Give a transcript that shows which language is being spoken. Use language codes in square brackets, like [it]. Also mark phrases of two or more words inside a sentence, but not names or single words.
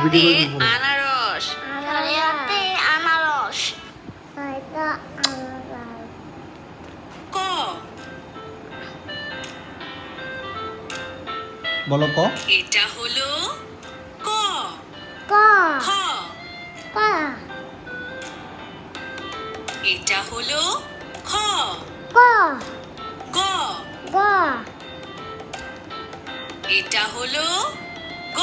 [bn] হাতে আনারস। খালি হাতে আনারস। ক বলো ক। এটা হলো ক। ক খ ক এটা হলো খ। ক গ গ এটা হলো গ।